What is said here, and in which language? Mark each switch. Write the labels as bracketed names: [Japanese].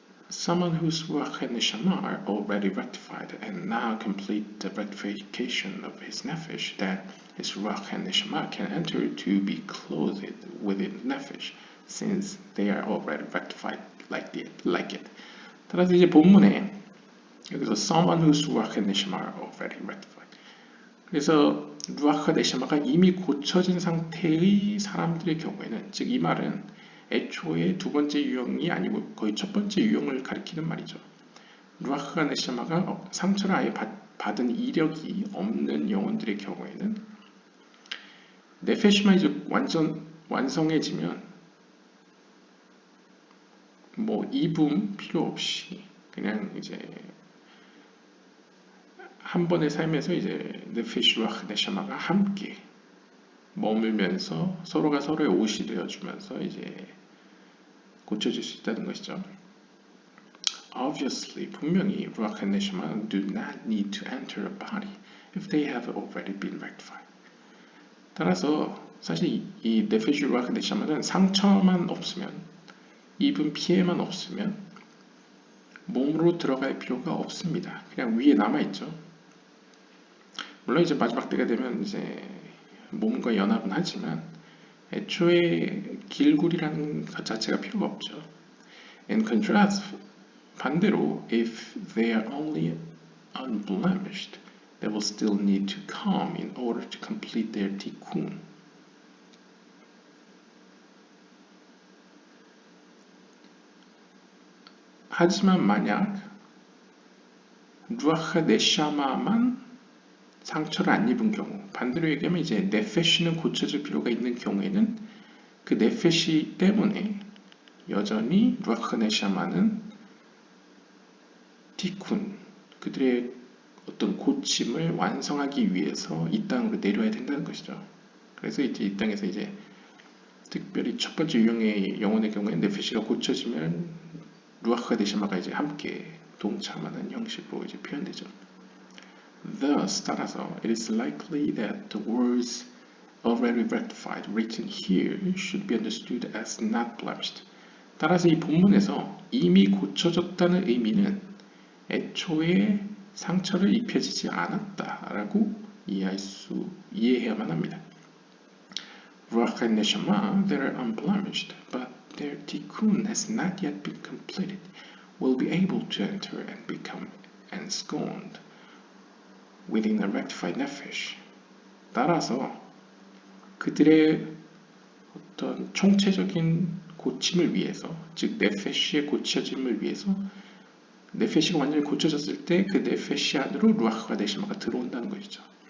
[English] Someone whose ruach and neshama are already rectified and now complete the rectification of his nefesh, then his ruach and neshama can enter to be clothed within nefesh, since they are already rectified like it. [Korean] 따라서 이제 본문에 여기서 [English] someone whose ruach and neshama are already rectified. [Korean] 그래서 루아흐 네샤마가 이미 고쳐진 상태의 사람들의 경우에는, 즉 이 말은 애초에 두 번째 유형이 아니고 거의 첫 번째 유형을 가리키는 말이죠. 루아흐 네샤마가 상처를 아예 받은 이력이 없는 영혼들의 경우에는 네페시만 이제 완성해지면 이붐 필요 없이 그냥 이제 한 번의 삶에서 이제 네페시와 네샤마가 함께 머물면서 서로가 서로의 옷이 되어주면서 이제 고쳐질 수 있다는 것이죠. [English] Obviously, [Korean] 분명히 [English] 루아흐 and 네샤마 do not need to enter a body if they have already been rectified. [Korean] 따라서 사실 이 네페시 루아흐 네샤마는 상처만 없으면, 입은 피해만 없으면 몸으로 들어갈 필요가 없습니다. 그냥 위에 남아있죠. 물론 이제 마지막 때가 되면 이제 몸과 연합은 하지만 애초에 길굴이라는 것 자체가 필요가 없죠. [English] In contrast, [Korean] 반대로 [English] if they are only unblemished, they will still need to come in order to complete their tikkun. [Korean] 하지만 만약 루아흐 네샤마만 상처를 안 입은 경우, 반대로 얘기하면 이제 네페시는 고쳐질 필요가 있는 경우에는 그 네페시 때문에 여전히 루아흐 네샤마는 티쿤, 그들의 어떤 고침을 완성하기 위해서 이 땅으로 내려야 된다는 것이죠. 그래서 이제 이 땅에서 이제 특별히 첫 번째 유형의 영혼의 경우에 네페시가 고쳐지면 루아흐 네샤마가 이제 함께 동참하는 형식으로 이제 표현되죠. [English] Thus, [Korean] 따라서, [English] it is likely that the words already rectified written here should be understood as not blemished. [Korean] 따라서 이 본문에서 이미 고쳐졌다는 의미는 애초에 상처를 입혀지지 않았다라고 이해해야만 합니다. [English] Ruach and Neshama, they are unblemished, but their tikkun has not yet been completed, will be able to enter and become ensconced within a rectified nephesh. [Korean] 따라서 그들의 어떤 총체적인 고침을 위해서, 즉 네페시의 고쳐짐을 위해서 네페시가 완전히 고쳐졌을 때 그 네페시 안으로 루아흐가 네시마가 들어온다는 것이죠.